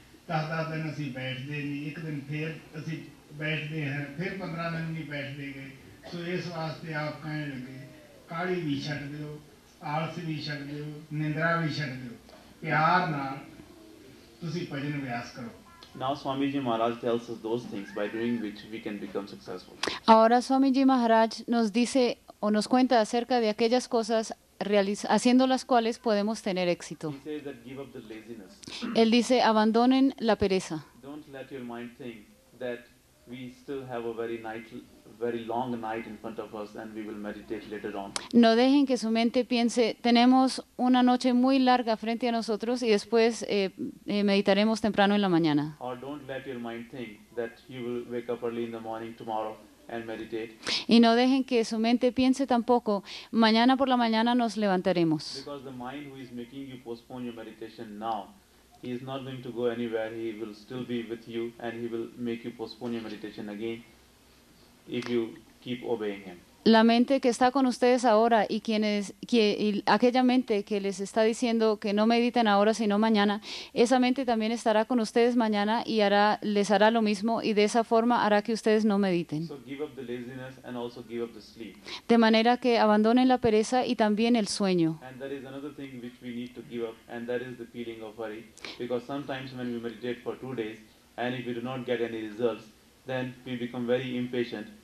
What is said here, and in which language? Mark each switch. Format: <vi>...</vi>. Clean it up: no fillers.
<hi>10 दिन असी बैठते नहीं एक दिन फिर असी बैठते हैं फिर 15 दिन नहीं बैठते गए सो इस वास्ते आप कहने लगे काली भी छड़ दो आलस भी छड़ दो निंद्रा भी छड़ दो प्यार नाल तुसीं भजन अभ्यास करो.</hi> <en>Now Swamiji Maharaj tells us those things by doing which we can become successful.</en> <es>Ahora Swamiji Maharaj nos dice o nos cuenta acerca de aquellas cosas haciendo las cuales podemos tener éxito.</es> <en>He says that give up the laziness.</en> <es>Él dice abandonen la pereza.</es> <en>Don't let your mind think that we still have a very long night in front of us and we will meditate later on.</en> <es>No dejen que su mente piense tenemos una noche muy larga frente a nosotros y después meditaremos temprano en la mañana.</es> <en>Or don't let your mind think that you will wake up early in the morning tomorrow and meditate.</en> <es>Y no dejen que su mente piense tampoco mañana por la mañana nos levantaremos.</es> <en>Because the mind who is making you postpone your meditation now, he is not going to go anywhere. He will still be with you and he will make you postpone your meditation again if you keep obeying him.</en> <es>La mente que está con ustedes ahora y aquella mente que les está diciendo que no mediten ahora sino mañana, esa mente también estará con ustedes mañana y les hará lo mismo y de esa forma hará que ustedes no mediten.</es> <en>So give up the laziness and also give up the sleep.</en> <es>De manera que abandonen la pereza y también el sueño.</es> <en>And that is another thing which we need to give up, and that is the feeling of hurry. Because sometimes when we meditate for 2 days and if we do not get any results, then we become very impatient.</en>